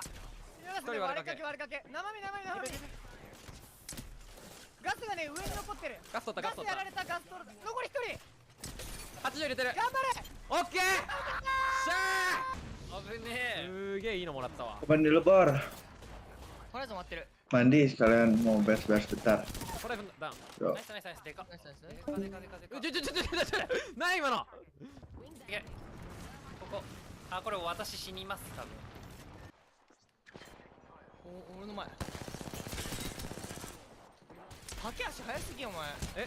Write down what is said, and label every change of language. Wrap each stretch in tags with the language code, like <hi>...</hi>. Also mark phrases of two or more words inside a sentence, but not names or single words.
<ja>敵のガスで割れかけ。生身。ガスがね、上に残ってる。ガス取った、ガス取った。やられた、ガス取る。残り1人。 80入れてる。頑張れ。オッケー。しゃー。危ねえ。すげえいいのもらったわ。</ja> <id>Kapan dulu Bor?</id> <ja>ホライゾン待ってる。</ja> <id>Mandi sekalian mau beres-beres bentar.</id> <ja>ホライゾンダウン。 Yo. ナイスナイスナイス。でか。ナイスナイス。でか。ない今の。いけ。ここ。あ、これ私死にます多分。俺の前。駆け足早すぎよお前。え。</ja>